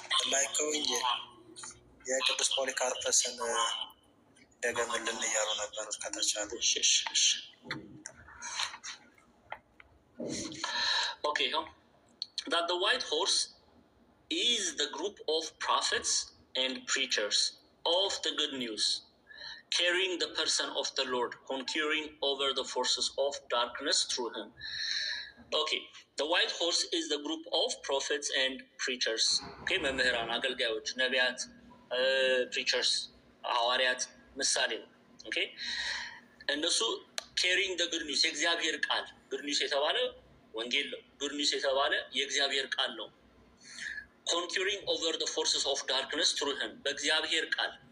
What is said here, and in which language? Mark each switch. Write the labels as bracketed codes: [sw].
[am] ላይከው የቅዱስ ፖሊካርፐስን ደገምልን እያሉ ነበር ከተቻለ። [en] Okay, that the white horse is the group of prophets and preachers of the good news, carrying the person of the Lord, conquering over the forces of darkness through him. Okay, the white horse is the group of prophets and preachers. [am] Okay, መምህራን፣ አገልጋዮች፣ ነቢያት፣ preachers፣ ሐዋርያት ምሳሌ ነው። Okay, እነሱ [en] carrying the good news [am] የእግዚአብሔር ቃል good news የተባለ ወንጌል ነው። good news የተባለ የእግዚአብሔር ቃል ነው። [en] conquering over the forces of darkness through him [am] በእግዚአብሔር ቃል